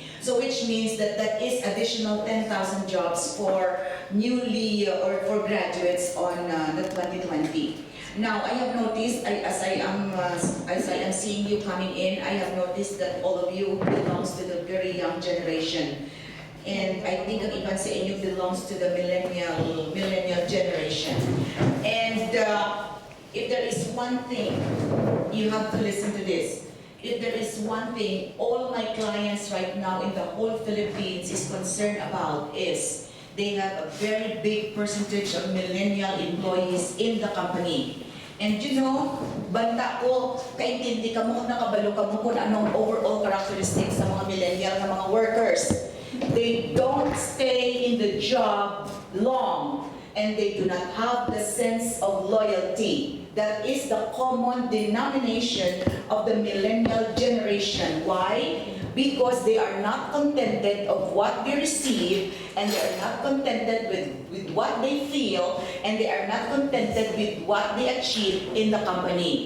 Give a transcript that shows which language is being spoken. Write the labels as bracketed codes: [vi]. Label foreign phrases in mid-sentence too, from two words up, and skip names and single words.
[en] So which means that that is additional 10,000 jobs for newly or for graduates on the 2020. Now I have noticed, as I am seeing you coming in, I have noticed that all of you belongs to the very young generation. And I think [hil] ang iban sa inyo [en] belongs to the millennial generation. And if there is one thing, you have to listen to this. If there is one thing all my clients right now in the whole Philippines is concerned about is they have a very big percentage of millennial employees in the company. And you know, [hil] banda ko, kaintindi ka mo, nakabalo ka mo kung anong [en] overall characteristics [hil] ng mga millennial na mga workers. [en] They don't stay in the job long, and they do not have the sense of loyalty. That is the common denomination of the millennial generation. Why? Because they are not contented of what they receive, and they are not contented with what they feel, and they are not contented with what they achieve in the company.